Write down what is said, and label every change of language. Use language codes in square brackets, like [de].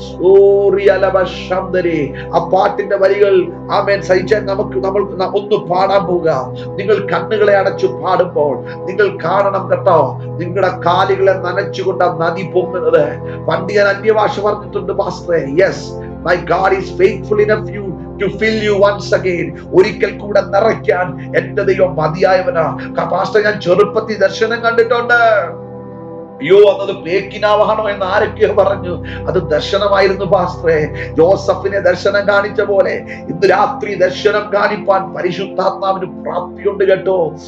[ml] ഓ റിയലബശംദരി. ആ പാട്ടിന്റെ വരികൾ ആമേൻ സഹിച്ചാൽ നമ്മൾ ഒന്ന് പാടാൻ പോവുക. നിങ്ങൾ കണ്ണുകളെ അടച്ചു പാടുമ്പോൾ നിങ്ങൾ കാണണം കേട്ടോ, നിങ്ങളുടെ കാലുകളെ നനച്ചുകൊണ്ട് ആ നദി പൊങ്ങുന്നത്. പണ്ട് ഞാൻ അന്യഭാഷ പറഞ്ഞിട്ടുണ്ട് പാസ്റ്ററെ. Yes, [en] my God is faithful enough to fill you once again. [ml] ഒരിക്കൽ കൂടെ നിറയ്ക്കാൻ എന്റെ ദൈവം മതിയായവനാ. പാസ്റ്റർ, ഞാൻ ചെറുപ്പത്തിൽ ദർശനം കണ്ടിട്ടുണ്ട്. അയ്യോ, അന്നത് പേക്കിനാവാണോ എന്ന് ആരൊക്കെയോ പറഞ്ഞു. അത് ദർശനമായിരുന്നു പാസ്റ്ററെ. ജോസഫിനെ ദർശനം കാണിച്ച പോലെ ഇന്ന് രാത്രി ദർശനം കാണിപ്പാൻ പരിശുദ്ധാത്മാവിന് പ്രാപ്തിയുണ്ട് കേട്ടോ.